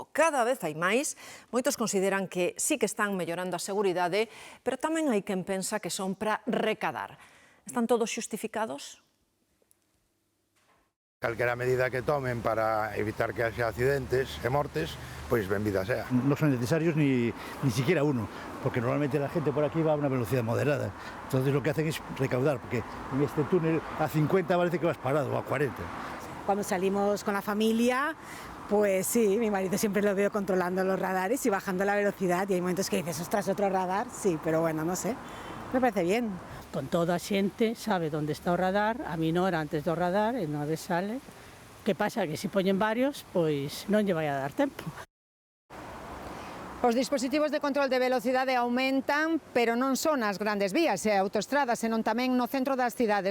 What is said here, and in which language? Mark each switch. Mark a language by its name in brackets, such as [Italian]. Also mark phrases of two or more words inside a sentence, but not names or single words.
[Galician] Cada vez hai máis, moitos consideran que sí que están mellorando a seguridade, pero tamén hai quen pensa que son para recadar. Están todos xustificados? Calquera medida que tomen para evitar que haxa accidentes e mortes, pois benvida sea. [Spanish] No son necesarios ni siquiera uno, porque normalmente la gente por aquí va a una velocidad moderada. Entonces lo que hacen es recaudar, porque en este túnel a 50 parece que vas parado, o a 40. Cuando salimos con la familia, pues sí, mi marido siempre lo veo controlando los radares y bajando la velocidad, y hay momentos que dices, ostras, otro radar, sí, pero bueno, no sé, me parece bien. [Galician] Con toda a xente sabe onde está o radar, a minora antes do radar e non vez sale. Que pasa? Que se poñen varios, pois non lle vai a dar tempo. Os dispositivos de control de velocidade aumentan, pero non son as grandes vías e autoestradas, senón tamén no centro das cidades.